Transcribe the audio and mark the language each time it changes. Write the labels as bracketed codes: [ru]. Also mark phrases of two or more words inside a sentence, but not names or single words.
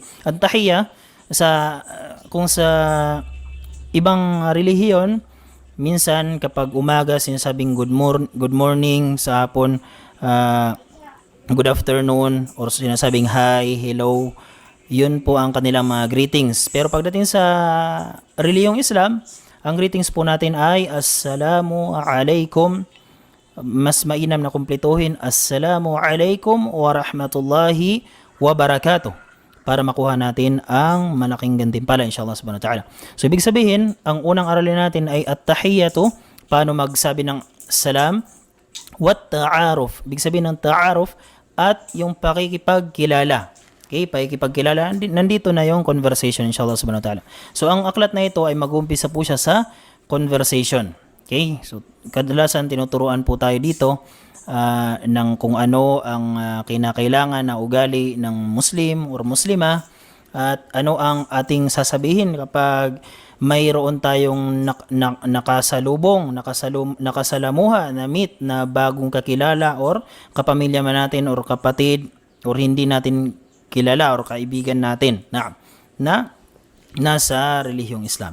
[tl] At-tahiyya kung sa ibang relihiyon, minsan kapag umaga sinasabing [en] good morning, [tl] sa hapon [en] good afternoon, [tl] or sinasabing [en] hi, hello. [tl] Yun po ang kanilang mga greetings. Pero pagdating sa relihiyong Islam, ang greetings po natin ay [ar] السلام عليكم. [tl] Mas mainam na kumpletuhin [ar] السلام عليكم ورحمة الله وبركاته, [tl] para makuha natin ang malaking gantimpala [ar] إن شاء الله سبحانه وتعالى. [tl] So ibig sabihin, ang unang aralin natin ay at-tahiyyatu, paano magsabi ng salam, [ar] والتعارف, [tl] ibig sabihin ng ta'aruf, at yung pakikipagkilala. Okay, pakikipagkilala, nandito na yung conversation [ar] إن شاء الله سبحانه وتعالى. [tl] So ang aklat na ito ay mag-uumpisa po siya sa conversation. Okay, so kadalasan tinuturuan po tayo dito ng kung ano ang kinakailangan na ugali ng Muslim or Muslima, at ano ang ating sasabihin kapag mayroon tayong nakasalamuha na meet na bagong kakilala or kapamilya man natin or kapatid or hindi natin kilala or kaibigan natin na nasa relihiyong Islam.